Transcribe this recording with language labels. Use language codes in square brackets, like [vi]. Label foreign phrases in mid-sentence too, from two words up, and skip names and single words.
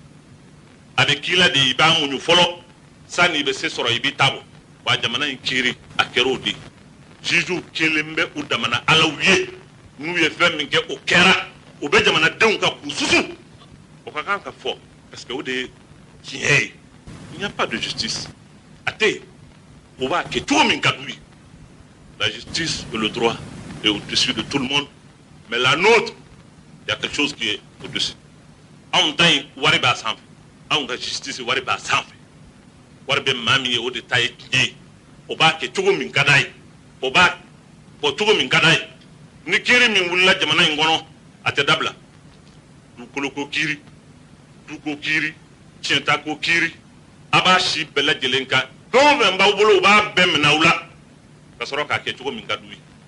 [bm] a bɛ k'i la de i b'a muɲu fɔlɔ sani i bɛ se sɔrɔ i b'i ta bɔ wa jamana in kiiri a kɛra o de juges kelen bɛ u damana alaw ye n'u ye fɛn min kɛ o kɛra o bɛ jamanadenw kan k'u susu o ka kan ka fɔ parce que o de ye tiɲɛ ye [fr] il n'y a pas de justice [bm] a tɛ yen o b'a kɛ cogo min ka d'u ye [fr] la justice et le droit est au-dessus de tout le monde mais la nôtre il y a quelque chose qui est au-dessus [bm] anw ta in wari b'a sanfɛ anw ka justice wari b'a sanfɛ wari bɛ maa min ye o de ta ye tiɲɛ ye o b'a kɛ cogo min ka d'a ye o b'a fɔ cogo min ka d'a ye ni kiiri min wulila jamana in kɔnɔ a tɛ dabila dukoloko kiiri duko kiiri tiɲɛtako kiiri a b'a si bɛɛ lajɛlen kan fɛn o fɛn b'aw bolo u b'a bɛɛ minɛ aw la ka sɔrɔ k'a kɛ cogo min ka d'u ye